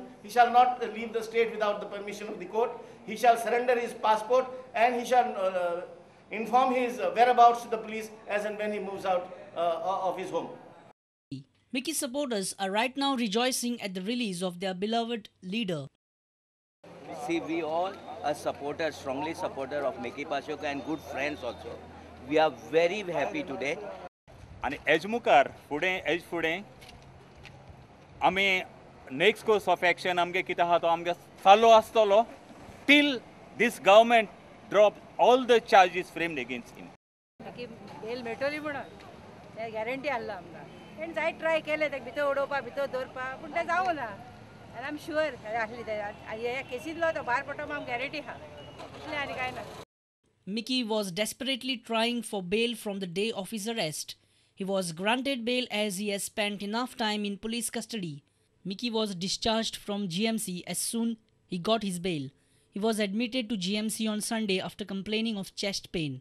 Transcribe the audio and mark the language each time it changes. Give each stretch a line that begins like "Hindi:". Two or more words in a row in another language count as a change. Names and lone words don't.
English: He shall not leave the state without the permission of the court. He shall surrender his passport and he shall inform his whereabouts to the police as and when he moves out of his home. Mickey's supporters are right now rejoicing at the release of their beloved leader. See, we all are supporters, strongly supporter of Mickey Parekh and good friends also. We are very happy today. And as
Konkani: मुखार फुडें आमी
English: next course of action
Konkani: आमगे कितें आहा तो आमगे चालू आसतलो
English: till this government drop all the charges framed against him.
Konkani: बेल मेळटली म्हणून गॅरंटी आसला आमकां तेणें जायत ट्राय केले ताका भितर उडोवपा भितर दवरपा पूण तें जावं ना आनी
English: I am sure
Konkani: आसली ह्या केसींतलो तो भायर पडटलो आमकां गॅरंटी आहा इतलें आनी कांय ना.
English: Mickey was desperately trying for bail from the day of his arrest. He was granted bail as he has spent enough time in police custody. Mickey was discharged from GMC as soon he got his bail. He was admitted to GMC on Sunday after complaining of chest pain.